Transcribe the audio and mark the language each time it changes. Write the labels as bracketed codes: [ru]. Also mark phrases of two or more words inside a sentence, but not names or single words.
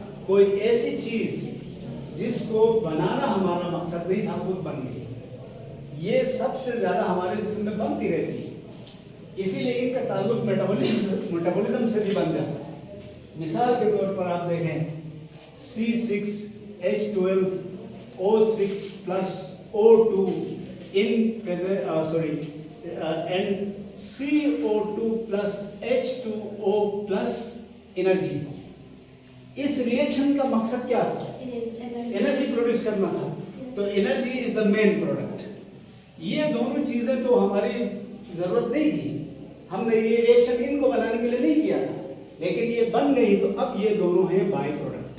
[ur] کوئی ایسی چیز جس کو بنانا ہمارا مقصد نہیں تھا، خود بن گئی. یہ سب سے زیادہ ہمارے جسم میں بنتی رہتی ہے، اسی لیے ان کا تعلق میٹابولزم سے بھی بن جاتا ہے. مثال کے طور پر آپ دیکھیں C6H12O6 [en] plus O2 and CO2 plus H2O plus energy. [ur] اس ری ایکشن کا مقصد کیا تھا? [en] energy produce [ur] کرنا تھا. तो [en] energy is the main product. [ur] یہ دونوں چیزیں تو ہماری ضرورت نہیں تھی، ہم نے یہ ری ایکشن ان کو بنانے کے لیے نہیں کیا تھا، لیکن یہ بن گئی تو اب یہ دونوں ہیں [en] by product.